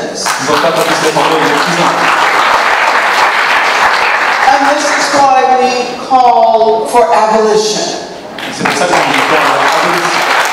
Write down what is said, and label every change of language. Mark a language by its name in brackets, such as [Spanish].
[French] Je ne pense pas qu'on puisse réformer les prisons. [English] And this is why we call for abolition. [French] C'est pour ça qu'on dit l'abolition.